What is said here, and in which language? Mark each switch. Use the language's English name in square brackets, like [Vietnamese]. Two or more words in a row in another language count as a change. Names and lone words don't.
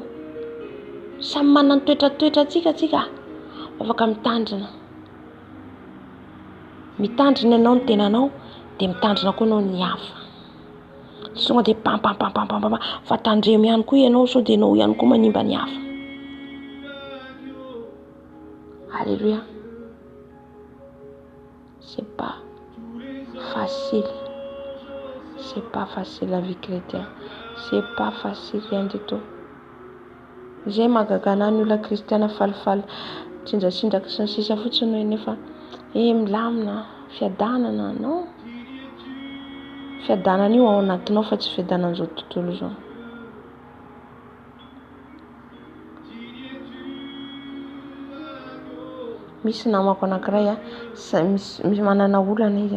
[Malagasy] Samy manana ny toetratsika tsika. Afaka mitandrina. Mitandrina ianao ny tenanao, dia mitandrina koa ianao ny hafa. Songa dia pam fa tandremo ihany koa ianao, sao dia ianao ihany koa manimba ny hafa. [French] Alléluia. C'est pas facile. C'est pas facile la vie chrétienne. C'est pas facile rien du tout. [Malagasy] Zay magagana ny olona kristiana falifaly tsindratsindaka sy ny sisa fotsiny hoe nefa milamina fiadanana no. Fiadanana io ao anatinao fa tsy fiadanana izao tontolo izao. Misy namako anankiray misy manana olana izy.